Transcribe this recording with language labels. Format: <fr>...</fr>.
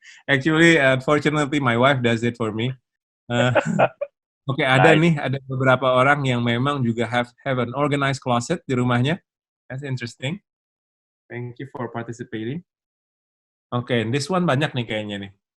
<en>Actually, unfortunately, my wife does it for me.</en> <id>Oke, ada nih, ada beberapa orang yang memang juga</id> <en>have an organized closet</en> <id>di rumahnya.</id> <en>That's interesting. Thank you for participating. Oke, this one</en> <id>banyak nih kayaknya nih.</id>